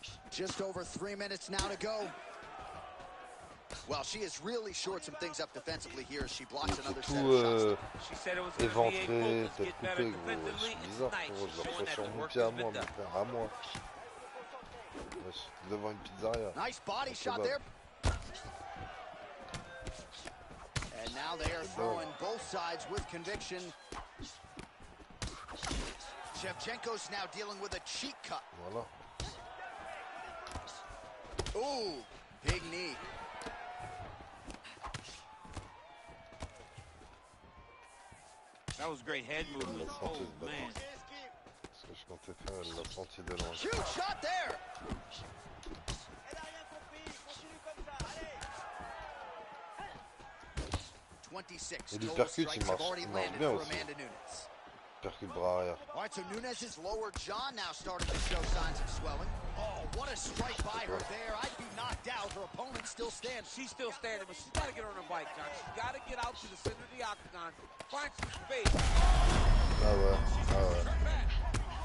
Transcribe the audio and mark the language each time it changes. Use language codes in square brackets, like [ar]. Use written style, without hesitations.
[en] Just over 3 minutes now to go. Well, she has really shored some things up defensively here as she blocks another set of shots. [fr] Éventré, tête coupée, gros. C'est bizarre, gros. Je le reçois sur mon pied à moi, mon frère, à moi. Devant une pizzeria. [en] Nice body shot there. And now they are throwing both sides with conviction. Shevchenko's now dealing with a cheek cut. [fr] Voilà. [en] Ooh, big knee. That was great head movement. Oh, man. [fr] Ce que je comptais faire, elle l'a senti de loin. [en] Huge shot there. [fr] Et du percute, il marche bien aussi. Percute bras arrière. [en] All right, so Nunes' lower jaw now starting to show signs of swelling. Oh, what a strike by her there. I'd be knocked out. Her opponent still stands. She's still standing, but she's got to get on her bike, John. She's got to get out to the center of the octagon, find some space. [fr] Ah ouais, ah ouais.